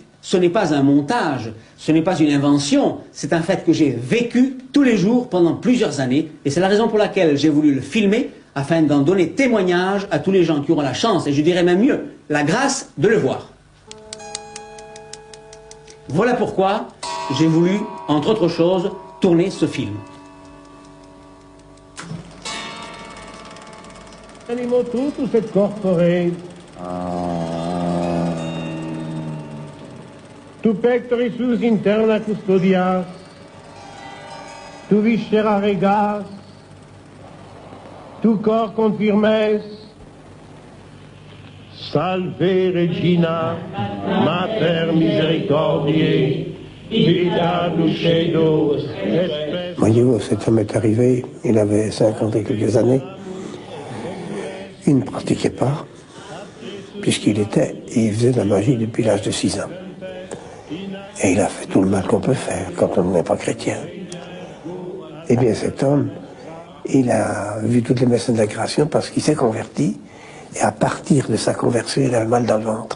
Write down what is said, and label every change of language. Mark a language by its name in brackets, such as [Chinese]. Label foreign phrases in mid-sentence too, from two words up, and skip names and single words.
[French] Ce n'est pas un montage, ce n'est pas une invention, c'est un fait que j'ai vécu tous les jours pendant plusieurs années et c'est la raison pour laquelle j'ai voulu le filmer afin d'en donner témoignage à tous les gens qui auront la chance, et je dirais même mieux, la grâce de le voir. Voilà pourquoi j'ai voulu, entre autres choses, tourner ce film. [Latin] Animo tutto et corpore. Tu pectoris sus interna custodias, tu viscera regas, tu cor confirmes. Salve Regina, Mater Misericordiae, vita dulcedo et spes. [French] Voyez-vous, cet homme est arrivé, il avait 50 et quelques années. Il ne pratiquait pas, puisqu'il faisait de la magie depuis l'âge de 6 ans. Et il a fait tout le mal qu'on peut faire quand on n'est pas chrétien. Eh bien, cet homme, il a vu toutes les messes de la création parce qu'il s'est converti, et à partir de sa conversion, il a le mal dans le ventre.